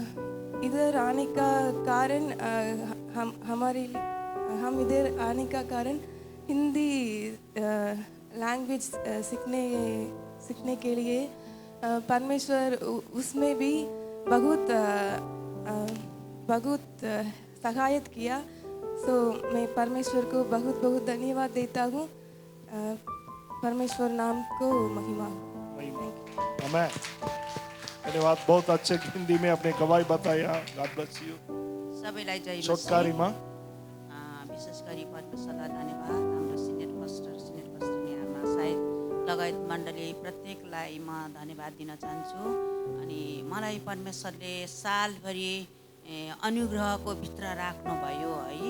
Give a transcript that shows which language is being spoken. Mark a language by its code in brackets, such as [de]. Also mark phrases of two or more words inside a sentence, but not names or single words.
[hi] इधर आने का कारण हम इधर आने का कारण हिंदी लैंग्वेज सीखने के लिए परमेश्वर उसमें भी बहुत सहायता किया। सो मैं परमेश्वर को बहुत बहुत धन्यवाद देता हूँ। [ne] परमेश्वर नाम को महिमा। आमेन। धन्यवाद। [hi] बहुत अच्छे हिंदी में अपने गवाही बताया। [en] God bless you. [ne] सबैलाई जय मसीह। छोटकारीमा विशेष गरी परमेश्वरलाई धन्यवाद। हाम्रो सिनियर पास्टर आमा सायद लगायत मण्डली प्रत्येकलाई म धन्यवाद दिन चाहन्छु। अनि मलाई परमेश्वरले सालभरि अनुग्रहको भित्र राख्नुभयो है।